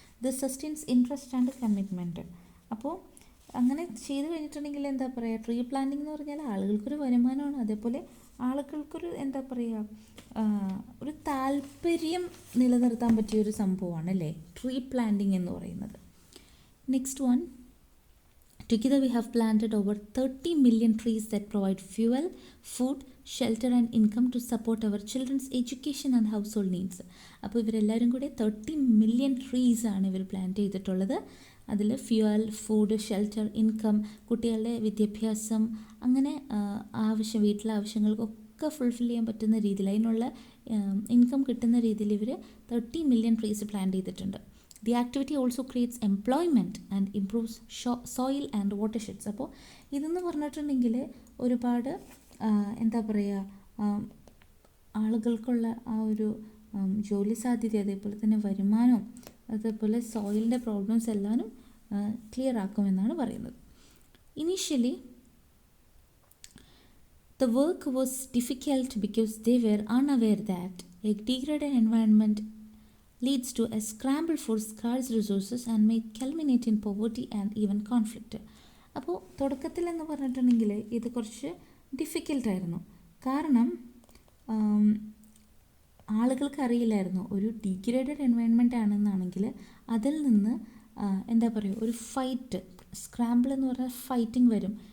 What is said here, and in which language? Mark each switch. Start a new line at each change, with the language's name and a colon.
English: This sustains interest and commitment.
Malayalam: അപ്പോൾ അങ്ങനെ ചെയ്ത് കഴിഞ്ഞിട്ടുണ്ടെങ്കിൽ എന്താ പറയുക ട്രീ പ്ലാന്റിംഗ് എന്ന് പറഞ്ഞാൽ ആളുകൾക്കൊരു വരുമാനമാണ്, അതേപോലെ ആളുകൾക്കൊരു എന്താ പറയുക ഒരു താല്പര്യം നിലനിർത്താൻ പറ്റിയൊരു സംഭവമാണ് അല്ലേ ട്രീ പ്ലാന്റിംഗ് എന്ന് പറയുന്നത്.
English: Next one, together we have planted over 30 million trees that provide fuel, food, shelter and income to support our children's education and household needs.
Malayalam: അപ്പോൾ ഇവരെല്ലാവരും കൂടി 30 million trees ആണ് ഇവർ പ്ലാന്റ് ചെയ്തിട്ടുള്ളത്. അതിൽ ഫ്യൂവൽ, ഫുഡ്, ഷെൽട്ടർ, ഇൻകം, കുട്ടികളുടെ വിദ്യാഭ്യാസം, അങ്ങനെ വീട്ടിലെ ആവശ്യങ്ങൾക്കൊക്കെ ഒക്കെ ഫുൾഫിൽ ചെയ്യാൻ പറ്റുന്ന രീതിയിൽ അതിനുള്ള ഇൻകം കിട്ടുന്ന രീതിയിൽ ഇവർ 30 മില്യൺ ട്രീസ് പ്ലാൻ ചെയ്തിട്ടുണ്ട്.
English: The activity also creates employment and improves soil and watersheds.
Malayalam: അപ്പോൾ ഇതെന്ന് പറഞ്ഞിട്ടുണ്ടെങ്കിൽ ഒരുപാട് എന്താ പറയുക, ആളുകൾക്കുള്ള ആ ഒരു ജോലി സാധ്യത, അതേപോലെ തന്നെ വരുമാനവും, അതേപോലെ സോയിലിൻ്റെ പ്രോബ്ലംസ് എല്ലാവരും ക്ലിയർ ആക്കുമെന്നാണ് പറയുന്നത്.
English: Initially the work was difficult because they were unaware that a degraded environment leads to a scramble for scarce resources and may culminate in poverty and even conflict.
Malayalam: അപ്പോൾ തുടക്കത്തിൽ എന്ന് പറഞ്ഞിട്ടുണ്ടെങ്കിൽ ഇത് കുറച്ച് ഡിഫിക്കൽട്ടായിരുന്നു. കാരണം ആളുകൾക്ക് അറിയില്ലായിരുന്നു ഒരു ഡീഗ്രേഡഡ് എൻവയൺമെൻ്റ് ആണെന്നാണെങ്കിൽ അതിൽ നിന്ന് എന്താ പറയുക, ഒരു ഫൈറ്റ്, സ്ക്രാമ്പിൾ എന്ന് പറഞ്ഞാൽ ഫൈറ്റിംഗ് വരും.